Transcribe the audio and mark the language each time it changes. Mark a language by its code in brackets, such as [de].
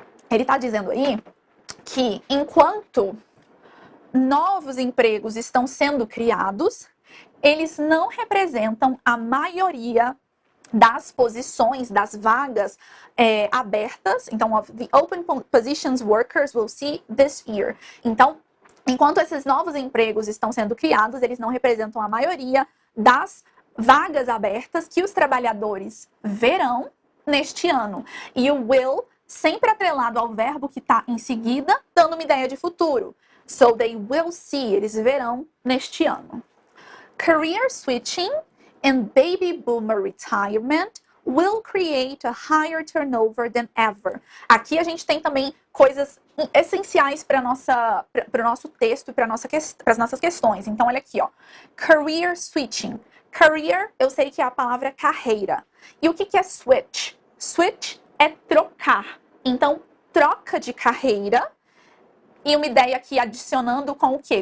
[pt] Ele está dizendo aí que enquanto novos empregos estão sendo criados, eles não representam a maioria das posições, das vagas abertas. [en] Então, the open positions workers will see this year. [pt] Então, enquanto esses novos empregos estão sendo criados, eles não representam a maioria das vagas abertas que os trabalhadores verão neste ano. E o will sempre atrelado ao verbo que está em seguida, dando uma ideia de futuro. [en] So they will see, [pt] eles verão neste ano. [en] Career switching and baby boomer retirement will create a higher turnover than ever. [pt] Aqui a gente tem também coisas essenciais para o nosso texto e para as nossas questões. Então, olha aqui, ó. [en] Career switching. [pt] Career, eu sei que é a palavra carreira. E o que é switch? Switch é trocar. Então, troca de carreira. E uma ideia aqui adicionando com o quê?